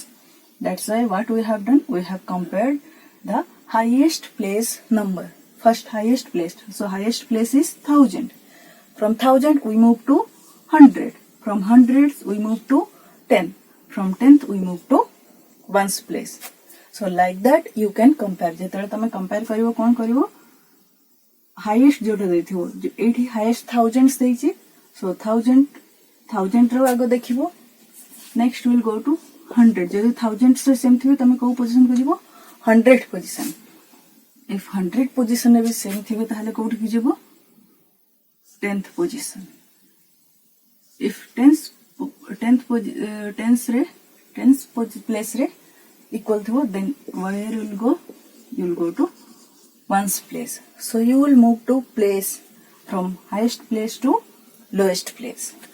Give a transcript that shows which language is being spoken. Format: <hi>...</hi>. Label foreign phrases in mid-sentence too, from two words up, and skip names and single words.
<en>That's why what we have done, we have compared the highest place number, first highest place. So highest place is 1000. From 1000 we move to 100. From 100 we move to 10. From 10th we move to 1's place. So like that you can compare.</en> <or>ଯେତେବେଳେ ତମେ compare କରିବ କଣ କରିବ, highest ଯୋଉଟା ଦେଖିବ, ଏଠି</or> <en>highest thousands</en> <or>ଦେଇଛି. So 1000 ର ଆଗ ଦେଖିବ.</or> <en>Next we'll go to 100.</en> <or>ଯଦି thousands ରେ ସେମ ଥିବ ତମେ କୁ ପୋଜିସନ କରିବ, 100 position.</or> <en>If 100 position</en> <or>ରେ ଭି ସେମ ଥିବ ତାହାଲେ କୋଠି କି ଯିବ,</or> <en>10th position. If 10th place re equal thibo, then where you will go? You will go to 1's place. So you will move to place from highest place to lowest place.</en>